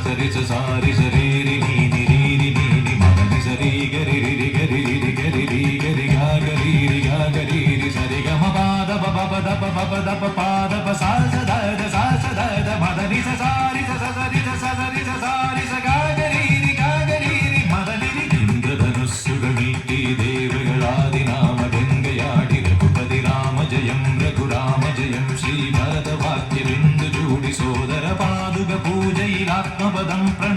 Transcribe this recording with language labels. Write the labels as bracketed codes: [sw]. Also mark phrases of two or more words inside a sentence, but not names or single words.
[ml] స సారి సరేరి నీని రీరి నీని మదని సరి గరి రి గరి రి గరి రి గరి గా గరి రి గా గరి రి సరి గ మ పాద ప ప ప ద ప ప ప ద ప పాద ప సా స ద ద మదని స సారి స సరి స సరి స సారి స గా గరి రి మదని రి ఇంద్రధనుస్సుകൾ നീട്ടി ദേവകളാദിനാമ ഗംഗയാടി രഘുപതി രാമ ജയം രഘുരാമ ജയം ശ്രീ ഭരതവാക്യ ബിന്ദു ചൂടി സോദര പാതുക പൂജയിലാത്മപദം